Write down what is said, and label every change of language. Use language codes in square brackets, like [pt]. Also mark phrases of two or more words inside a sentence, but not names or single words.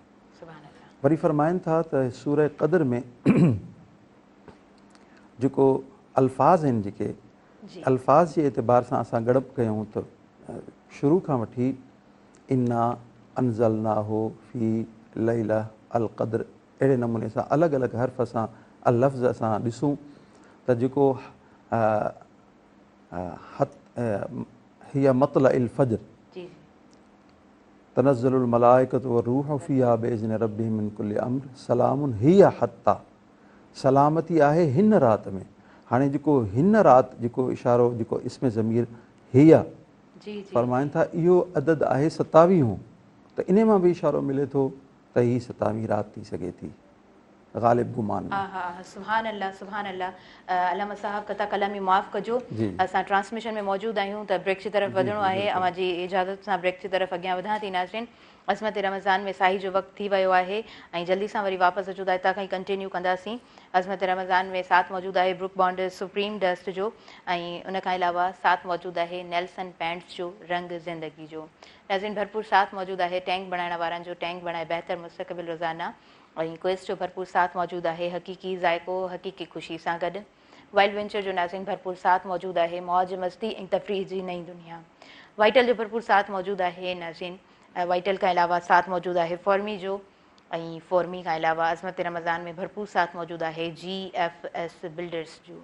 [sd] वरी फरमाइनि था त सूरह क़द्र में जेको अल्फाज़ आहिनि, जेके अल्फाज़ जे एतबार सां असां ॻड़प कयूं त शुरू खां वठी [ar] إنا أنزلناه في ليلة القدر [sd] अहिड़े नमूने सां अलॻि अलॻि हर्फ़ सां लफ़्ज़ असां ॾिसूं त जेको [ar] هي مطلع الفجر تنزل الملائكة والروح فيها بإذن ربهم من كل أمر سلام هي حتى, [sd] सलामती आहे हिन राति में। हाणे जेको हिन राति जेको इशारो जेको इसमें ज़मीर हिया फरमाइनि था इहो अदद आहे 27 त इन मां बि इशारो मिले थो त हीअ 27 राति थी सघे थी ग़ालिब गुमान में। [ar] سبحان الله سبحان الله. [sd] अलामा साहब कथा कलामी माफ़ कजो, असां ट्रांसमिशन में मौजूद आहियूं त ब्रेक जी तरफ़ वधणो आहे। अवां जी इजाज़त सां ब्रेक जी तरफ़ अॻियां वधां थी। नाज़रीन, अज़मत रमज़ान में साही जो वक़्तु थी वियो आहे ऐं जल्दी सां वरी वापसि अचूं था, हितां खां ई कंटिन्यू कंदासीं। अज़मत रमज़ान में साथ मौजूदु आहे ब्रुक बॉन्ड सुप्रीम डस्ट जो ऐं उन खां अलावा साथ मौजूदु आहे नेल्सन पेंट्स जो रंग ज़िंदगी जो। नाज़रीन, भरपूर साथ मौजूदु आहे टैंक बणाइण वारनि जो, टैंक बणाए बहितर मुस्तक़बिल रोज़ाना ऐं क्वेस्ट जो भरपूर साथ मौजूदु आहे हक़ीक़ी ज़ाइक़ो हक़ीक़ी ख़ुशी सां गॾु। वाइल्ड वेंचर जो नाज़रीन भरपूर साथ मौजूदु आहे मौज मस्ती ऐं तफ़रीह जी नई दुनिया। वाइटल जो भरपूर साथ मौजूदु आहे नाज़रीन। वाइटल खां अलावा साथ मौजूदु आहे फॉर्मी जो ऐं फॉर्मी खां अलावा अज़मत रमज़ान में भरपूर साथ मौजूदु आहे GFS बिल्डर्स जो।